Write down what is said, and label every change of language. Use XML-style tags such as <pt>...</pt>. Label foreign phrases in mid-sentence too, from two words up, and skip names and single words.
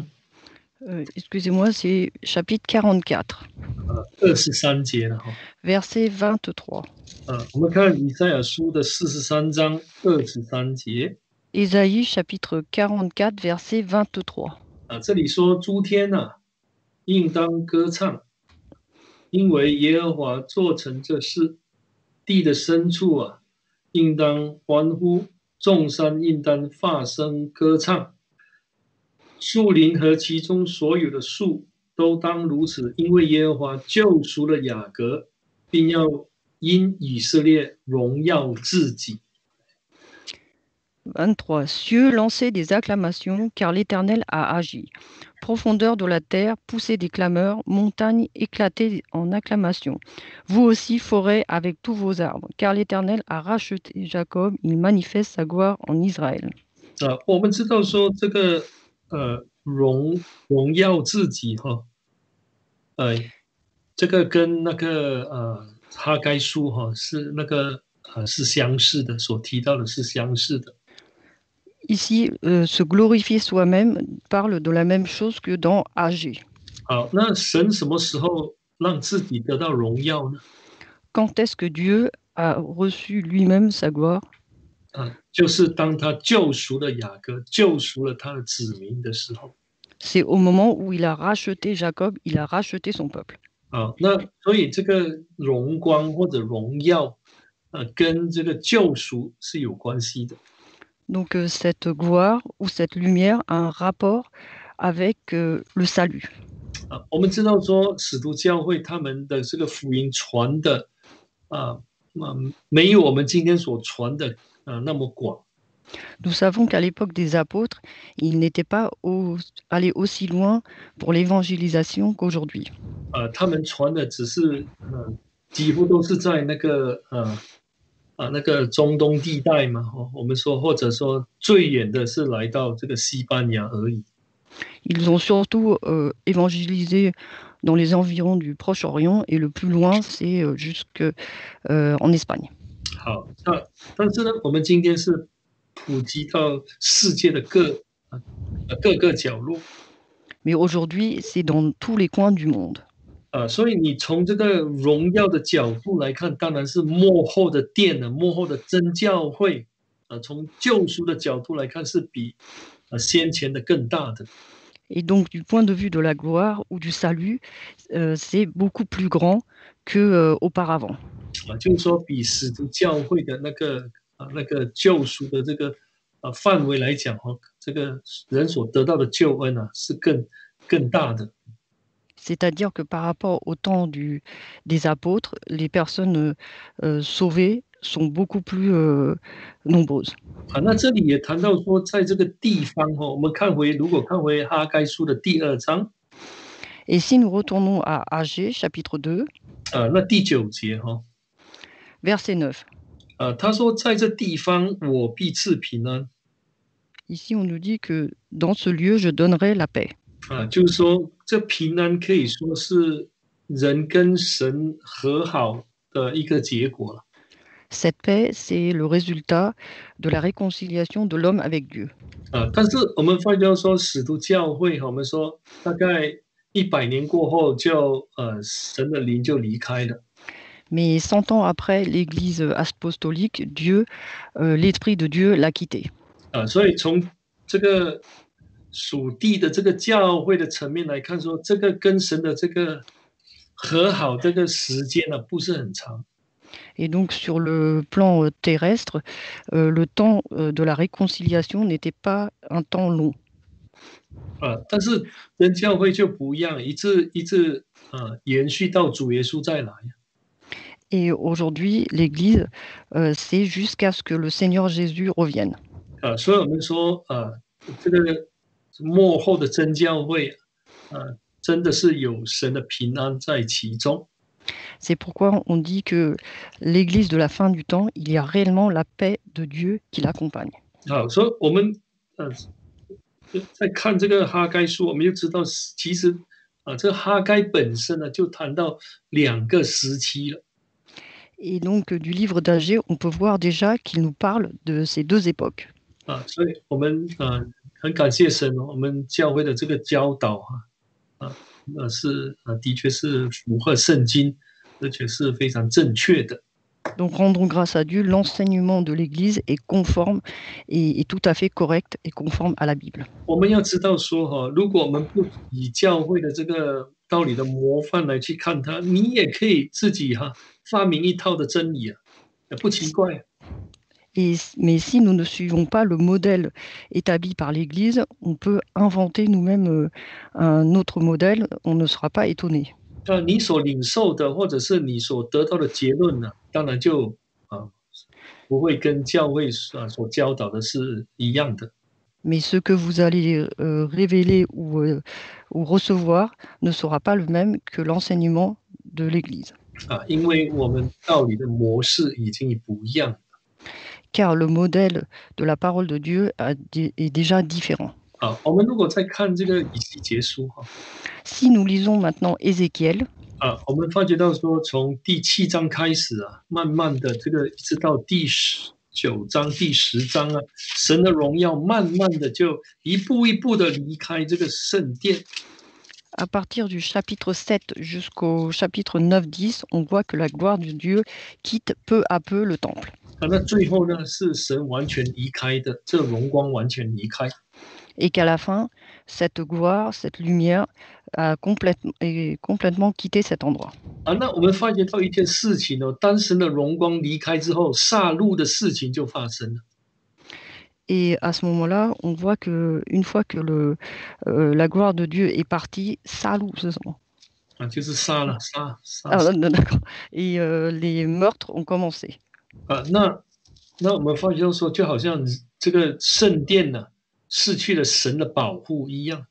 <fr>Excusez-moi, c'est chapitre 44.</fr> <zh>23 节了哈。</zh> <fr>Verset 23.</fr> <zh>我们看以赛亚书的43章23节。</zh> <fr>Ésaïe chapitre 44 verset 23.</fr> <zh>这里说诸天应当歌唱，因为耶和华做成这事，地的深处应当欢呼，众山应当发声歌唱，树林和其中所有的树都当如此，因为耶和华救赎了雅各，并要因以色列荣耀自己。</zh> <fr>23. Cieux, lancez des acclamations, car l'Éternel a agi. Profondeur de la terre, poussez des clameurs, montagnes, éclatez en acclamations. Vous aussi, forêt, avec tous vos arbres, car l'Éternel a racheté Jacob, il manifeste sa gloire en Israël.</fr> <zh>我们知道说这个荣耀自己这个跟那个哈该书是那个是相似的，所提到的是相似的。</zh> <fr>Ici, se glorifier soi-même parle de la même chose que dans Agé.</fr> <zh>好，那神什么时候让自己得到荣耀呢？</zh> <fr>Quand est-ce que Dieu a reçu lui-même sa gloire?</fr> <zh>就是当他救赎了雅各，救赎了他的子民的时候。</zh> <fr>C'est au moment où il a racheté Jacob, il a racheté son peuple.</fr> <zh>那所以这个荣光或者荣耀，跟这个救赎是有关系的。</zh> <fr>Donc cette gloire ou cette lumière a un rapport avec le salut.</fr> <zh>我们知道说使徒教会他们的这个福音传的没有我们今天所传的那么广。</zh> <fr>Nous savons qu'à l'époque des apôtres, ils n'étaient pas allés aussi loin pour l'évangélisation qu'aujourd'hui.</fr> <zh>他们传的只是几乎都是在那个那个中东地带嘛，我们说或者说最远的是来到这个西班牙而已。</zh> <fr>Ils ont surtout évangélisé dans les environs du Proche-Orient et le plus loin, c'est jusque en Espagne.</fr> <zh>好，但是呢，我们今天是普及到世界的各个角落。</zh> <fr>Mais aujourd'hui, c'est dans tous les coins du monde.</fr> <zh>所以你从这个荣耀的角度来看，当然是幕后的殿了，幕后的真教会。从救赎的角度来看，是比先前的更大的。</zh> <fr>Et donc, du point de vue de la gloire ou du salut, c'est beaucoup plus grand qu'auparavant.</fr> <zh>就是说，比使徒教会的那个救赎的这个范围来讲，这个人所得到的救恩是更大的。</zh> <fr>C'est-à-dire que par rapport au temps des apôtres, les personnes sauvées sont beaucoup plus nombreuses.</fr> <zh>那这里也谈到说，在这个地方我们如果看回哈该书的第2章。</zh> <fr>Et si nous retournons à Agé, chapitre 2,</fr> <zh>那第9节</zh> <fr>Verset 9.</fr> <zh>他说在这地方我必赐平安。</zh> <fr>Ici, on nous dit que dans ce lieu, je donnerai la paix.</fr> <zh>就是说这平安可以说是人跟神和好的一个结果了。</zh> <fr>Cette paix, c'est le résultat de la réconciliation de l'homme avec Dieu.</fr> <zh>但是我们发觉说使徒教会，我们说大概100年过后就神的灵就离开了。</zh> <fr>Mais 100 ans après l'Église apostolique, l'Esprit de Dieu l'a quitté.</fr> <zh>所以从这个属地的这个教会的层面来看说，这个跟神的这个和好这个时间呢，不是很长。</zh> <fr>Et donc sur le plan terrestre, le temps de la réconciliation n'était pas un temps long.</fr> <zh>但是跟教会就不一样，一直延续到主耶稣再来。</zh> <fr>Et aujourd'hui, l'Église, c'est jusqu'à ce que le Seigneur Jésus revienne.</fr> <zh>所以我们说这个末后的真教会真的是有神的平安在其中。</zh> <fr>C'est pourquoi on dit que l'Église de la fin du temps, il y a réellement la paix de Dieu qui l'accompagne.</fr> <zh>所以我们在看这个哈该书，我们就知道，其实这个哈该本身呢，就谈到2个时期了。</zh> <fr>Et donc du livre d'Agée, on peut voir déjà qu'il nous parle de ces deux époques.</fr> <zh>所以我们很感谢神，我们教会的这个教导是的确是符合圣经，而且是非常正确的。</zh> <fr>Donc rendons grâce à Dieu, l'enseignement de l'Église est conforme et tout à fait correct et conforme à la Bible.</fr> <zh>我们要知道说如果我们不以教会的这个道理的模范来去看它，你也可以自己发明一套的真理不奇怪。</zh> <fr>Mais si nous ne suivons pas le modèle établi par l'Église, on peut inventer nous-mêmes un autre modèle, on ne sera pas étonné.</fr> <zh>你所领受的或者是你所得到的结论呢，当然就不会跟教会所教导的是一样的。</zh> <fr>Mais ce que vous allez révéler ou recevoir ne sera pas le même que l'enseignement de l'Église.</fr> <zh>因为我们道理的模式已经不一样。</zh> <fr>Car le modèle de la parole de Dieu est déjà différent.</fr> <zh>我们如果再看这个以西结书</zh> <fr>Si nous lisons maintenant Ézéchiel,</fr> <zh>我们发觉到说，从第7章开始慢慢的这个一直到第9章、第10章神的荣耀慢慢的就一步一步的离开这个圣殿。</zh> <fr>à partir du chapitre 7 jusqu'au chapitre 9-10, on voit que la gloire de Dieu quitte peu à peu le temple.</fr> <zh>那最后呢，是神完全离开的，这荣光完全离开。</zh> <fr>Et qu'à la fin, cette gloire, cette lumière a complètement quitté cet endroit.</fr> <zh>那我们发觉到一件事情当神的荣光离开之后，杀戮的事情就发生了。</zh> <fr>Et à ce moment-là, on voit que une fois que la gloire de Dieu est partie, Salou, c'est ça.</fr> <zh>就是杀了。</zh> <fr>D'accord. Et les meurtres ont commencé.</fr> <zh>那我们发觉到说，就好像这个圣殿呢，失去了神的保护一样。</zh>